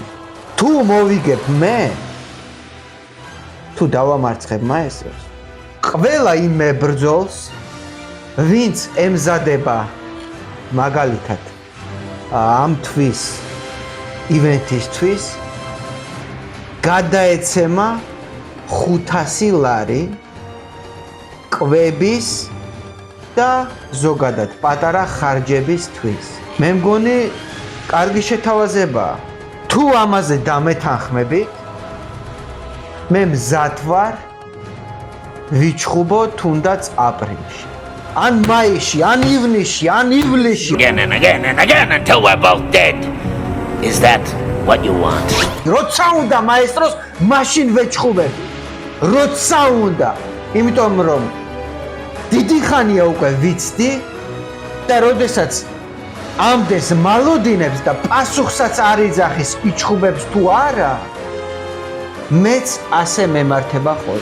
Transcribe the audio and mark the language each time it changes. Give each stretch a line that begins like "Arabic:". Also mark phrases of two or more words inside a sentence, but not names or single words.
Georgian: თუ მოვიგებ მე, თუ დავამარცხებ მაესტროს, ყველა იმ მებრძოლს, ვინც ემზადება მაგალითად ამ თვის ივენთისთვის, გადაეცემა 500 ლარი კვების და ზოგადად პატარა ხარჯებისთვის. მე მგონი კარგი შეთავაზებაა. თუ ამაზე დამეთანხმებით, მე მზად ვარ ვიჩხუბო თუნდაც აპრილში. ან მაისში, ან ივნისში, ან ივლისში.
English: Again and again and again until we're both dead. Is that what you want?
Georgian: როცა უნდა მაესტროს, მაშინ ვეჩხუბები. როცა უნდა. იმიტომ რომ დიდი ხანია უკვე ვიცდი და როდესაც ამდენს მალოდინებს და პასუხსაც არ იძახის იჩხუბებს თუ არა, მეც ასე მემართება ხოლმე.